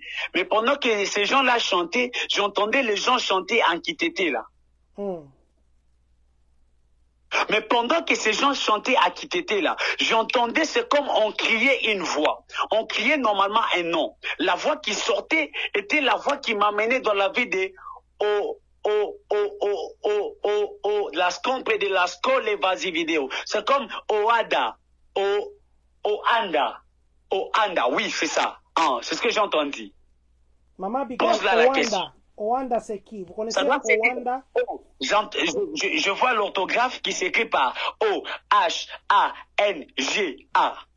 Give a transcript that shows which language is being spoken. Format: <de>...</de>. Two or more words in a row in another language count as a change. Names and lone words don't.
<fr>Mais pendant que ces gens-là chantaient, j'entendais les gens chanter en Kitete là. Mais pendant que ces gens chantaient à Kitete là, j'entendais, c'est comme on criait une voix. On criait normalement un nom. La voix qui sortait était la voix qui m'amenait dans la vie de las compres de las coles vas-y vidéo. C'est comme Oanda, Oanda, oui, c'est ça. C'est ce que j'ai entendu. Maman Abigail, Oanda. Oanda, c'est qui? Vous connaissez Oanda? Je vois l'orthographe qui s'écrit par O-H-A-N-G-A.</fr>